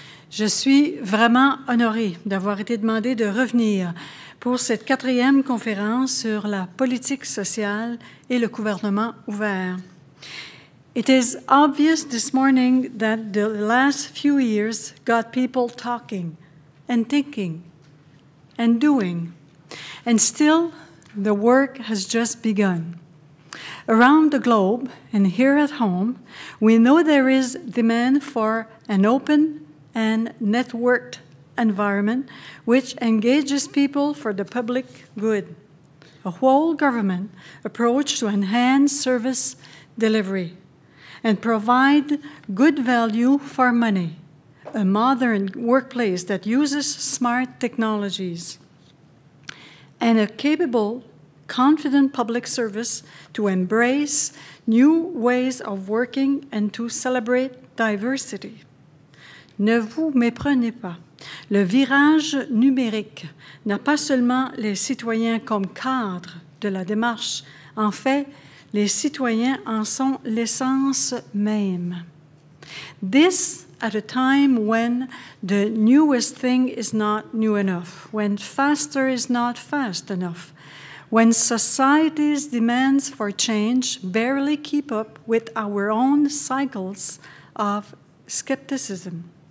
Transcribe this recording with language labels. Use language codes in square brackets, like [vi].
[fr] Je suis vraiment honorée d'avoir été demandée de revenir pour cette 4e conférence sur la politique sociale et le gouvernement ouvert. [en] It is obvious this morning that the last few years got people talking and thinking and doing, and still the work has just begun. Around the globe and here at home, we know there is demand for an open and networked environment which engages people for the public good, a whole government approach to enhance service delivery, and provide good value for money, a modern workplace that uses smart technologies, and a capable, confident public service to embrace new ways of working and to celebrate diversity. [fr] Ne vous méprenez pas. Le virage numérique n'a pas seulement les citoyens comme cadre de la démarche. En fait, les citoyens en sont l'essence même. [en] This at a time when the newest thing is not new enough, when faster is not fast enough, when society's demands for change barely keep up with our own cycles of skepticism.